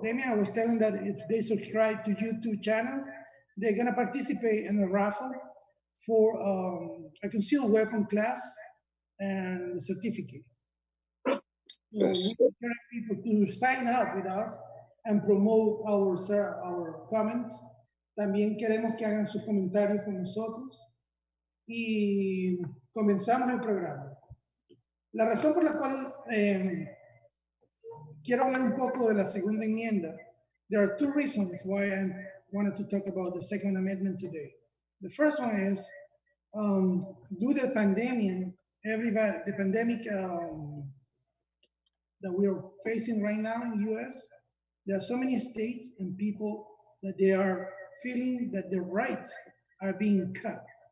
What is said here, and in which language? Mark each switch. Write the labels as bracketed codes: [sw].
[en] Damian, I was telling that if they subscribe to YouTube channel, they're going to participate in a raffle for a concealed weapon class and a certificate. So Yes. we encourage people to sign up with us and promote our comments. [es] También queremos que hagan sus comentarios con nosotros. Y comenzamos el programa. La razón por la cual quiero hablar un poco de la segunda enmienda. [en] There are two reasons why I wanted to talk about the Second Amendment today. The first one is due to the pandemic, the pandemic that we are facing right now in the US, there are so many states and people that they are feeling that their rights are being cut.